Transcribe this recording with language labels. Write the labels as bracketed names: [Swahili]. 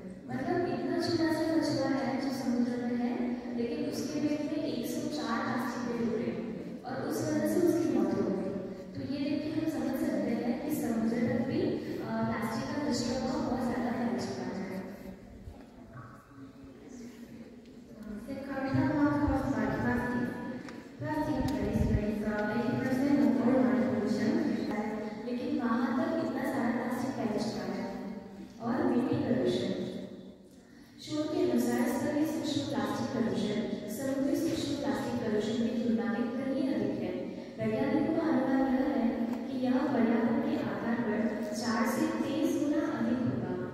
[Hindi] मतलब इतना छोटा सा कछुआ है जो समुद्र में है, लेकिन उसके पेट में 104 प्लास्टिक के टुकड़े, और उस वजह से उसकी मौत हो गई। तो ये देख के हम समझ सकते हैं कि समुद्र तक भी प्लास्टिक का दुष्प्रभाव बहुत ज़्यादा फैल चुका है। [English] The carbon caused by plastic. Plastic waste is 80% of all water pollution. [Hindi] लेकिन वहाँ तक इतना सारा प्लास्टिक फैल चुका है। और मिट्टी प्रदूषण। शोध के अनुसार सभी सूक्ष्म प्लास्टिक प्रदूषण समुद्री सूक्ष्म प्लास्टिक प्रदूषण की तुलना में कहीं अधिक है। वैज्ञानिकों का अनुमान यह है कि यह पर्यावरण के आधार पर 4 से 23 गुना अधिक होगा।